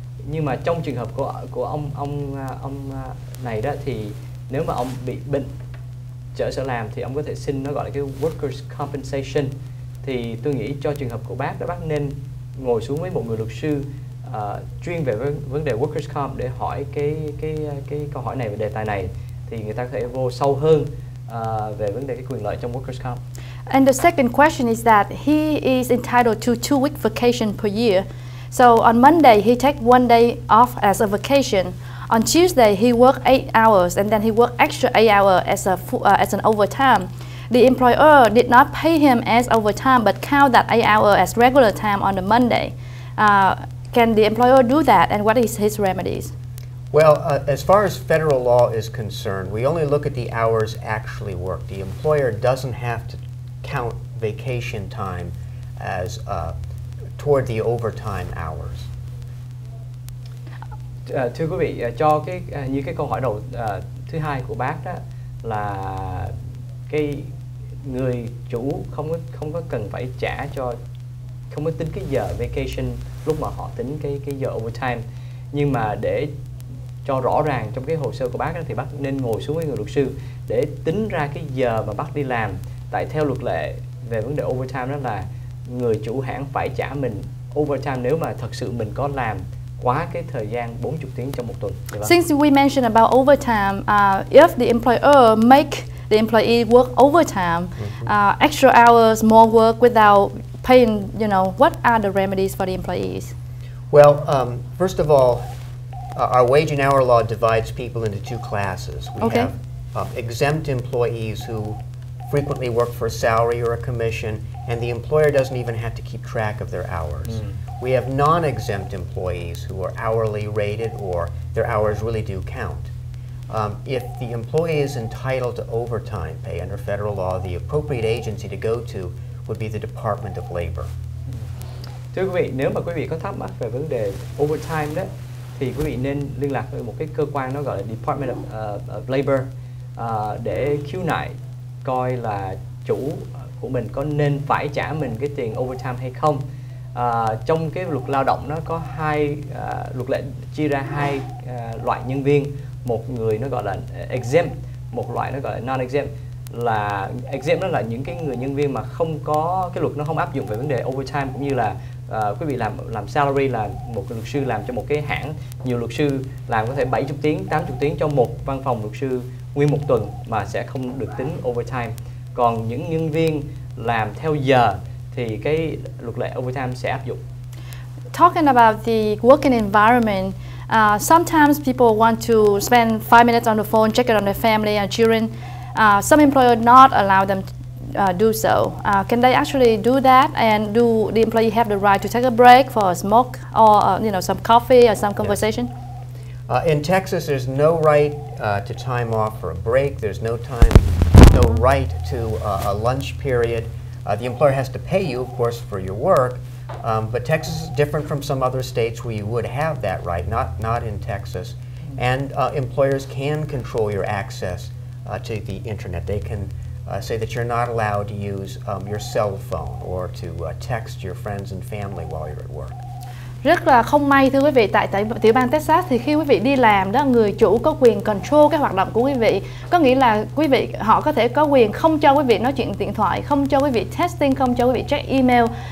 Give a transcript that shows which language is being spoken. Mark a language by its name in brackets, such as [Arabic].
[Vietnamese] Nhưng mà trong trường hợp của ông này đó thì nếu mà ông bị bệnh trở sở làm thì ông có thể xin nó gọi là cái workers compensation. Thì tôi nghĩ cho trường hợp của bác đó, bác nên ngồi xuống với một người luật sư chuyên về vấn đề workers comp để hỏi cái câu hỏi này về đề tài này, thì người ta có thể vô sâu hơn về vấn đề cái quyền lợi trong workers comp. [English] And the second question is that he is entitled to 2 week vacation per year. So on Monday he take 1 day off as a vacation. on Tuesday he worked 8 hours and then he worked extra 8 hours as an overtime. The employer did not pay him as overtime but count that 8 hours as regular time on the Monday. Can the employer do that, and what is his remedies? Well, as far as federal law is concerned, we only look at the hours actually worked. The employer doesn't have to count vacation time as toward the overtime hours. [Vietnamese] Thưa quý vị, cho như cái câu hỏi đầu thứ hai của bác đó là cái người chủ không có cần phải trả cho, không có tính cái giờ vacation lúc mà họ tính cái giờ overtime, nhưng mà để cho rõ ràng trong cái hồ sơ của bác đó, thì bác nên ngồi xuống với người luật sư để tính ra cái giờ mà bác đi làm. Tại theo luật lệ về vấn đề overtime đó là người chủ hãng phải trả mình overtime nếu mà thật sự mình có làm quá cái thời gian 40 tiếng trong một tuần. [English] Since we mentioned about overtime, if the employer make the employee work overtime, extra hours, more work without paying, what are the remedies for the employees? Well, first of all, our wage and hour law divides people into two classes. We have exempt employees who frequently work for a salary or a commission, and the employer doesn't even have to keep track of their hours. We have non-exempt employees who are hourly rated or their hours really do count. If the employee is entitled to overtime pay under federal law, the appropriate agency to go to would be the Department of Labor. [Vietnamese] Thưa quý vị, nếu mà quý vị có thắc mắc về vấn đề overtime đó, thì quý vị nên liên lạc với một cái cơ quan nó gọi là Department of Labor để khiếu nại coi là chủ của mình có nên phải trả mình cái tiền overtime hay không. Trong cái luật lao động nó có luật lệ chia ra hai loại nhân viên, một người nó gọi là exempt, một loại nó gọi là non-exempt. Là exempt đó là những cái người nhân viên mà không có cái luật nó không áp dụng về vấn đề overtime, cũng như là quý vị làm salary là một luật sư làm cho một cái hãng, nhiều luật sư làm có thể 70 tiếng, 80 tiếng cho một văn phòng luật sư nguyên một tuần mà sẽ không được tính overtime. Còn những nhân viên làm theo giờ thì cái luật lệ overtime sẽ áp dụng. [English] Talking about the working environment, sometimes people want to spend 5 minutes on the phone, check it on their family and children. Some employer not allow them do so. Can they actually do that? And do the employee have the right to take a break for a smoke or some coffee or some conversation? Yes. In Texas, there's no right to time off for a break. There's no right to a lunch period. The employer has to pay you, of course, for your work. But Texas is different from some other states where you would have that right. Not in Texas. And employers can control your access to the internet. They can say that you're not allowed to use your cell phone or to text your friends and family while you're at work. [Vietnamese] Rất là không may thưa quý vị, tại tiểu bang Texas thì khi quý vị đi làm đó, người chủ có quyền control cái hoạt động của quý vị. Có nghĩa là họ có thể có quyền không cho quý vị nói chuyện điện thoại, không cho quý vị texting, không cho quý vị check email.